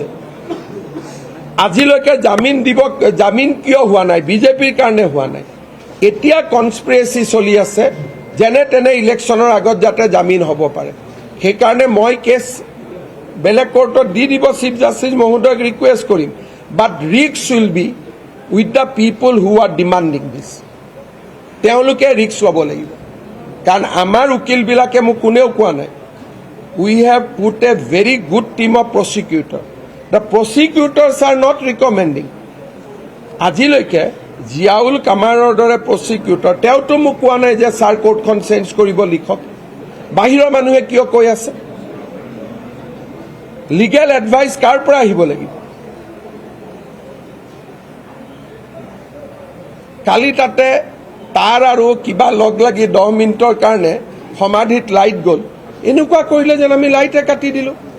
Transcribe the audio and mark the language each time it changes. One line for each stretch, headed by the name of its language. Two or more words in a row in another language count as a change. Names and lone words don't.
Assamese: আজিলৈকে জামিন কিয় হোৱা নাই বিজেপিৰ কাৰণে হোৱা নাই এতিয়া কনস্পিৰেচি চলি আছে যেনে তেনে ইলেকশ্যনৰ আগত যাতে জামিন হ'ব পাৰে সেইকাৰণে মই কেছ বেলেগ কোৰ্টত দি দিব চিফ জাষ্টিছ মহোদয়ক ৰিকুৱেষ্ট কৰিম
English: but risk will be with the people who are demanding this
Assamese: তেওঁলোকে ৰিস্ক ল'ব লাগিব কাৰণ আমাৰ উকিল বিলাকে মোক কোনেও কোৱা নাই
English: we have put a very good team of prosecutor the prosecutors are not recommending
Assamese: আজিলৈকে জিয়াউল কামাৰৰ দৰে প্ৰসিকিউটৰ তেওঁতো মোক কোৱা নাই যে সাৰ কোৰ্টখন চেঞ্জ কৰিব লিখক বাহিৰৰ মানুহে কিয় কৈ আছে
English: legal advice
Assamese: কাৰ পৰা আহিব লাগিব কালি তাতে তাৰ আৰু কিবা লগ লাগি 10 মিনিটৰ কাৰণে সমাধিত লাইট গ'ল এনেকুৱা কৰিলে যেন আমি লাইটে কাটি দিলো